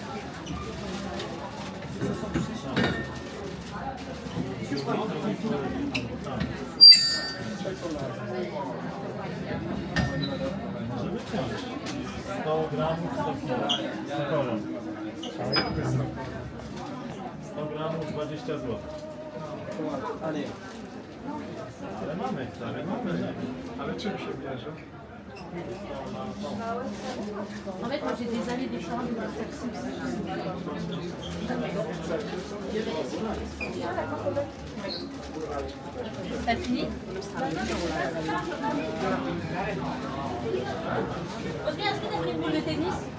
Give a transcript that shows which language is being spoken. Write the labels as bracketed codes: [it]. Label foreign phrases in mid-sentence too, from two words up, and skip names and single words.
[pl] 100 gramów cukoru. 100 gramów 20 zł. Ale mamy, Ale czym się bierze? [fr] En fait, moi j'ai des allées différentes de taxi. T'as fini? Oscar, est-ce que t'as pris une boule de tennis?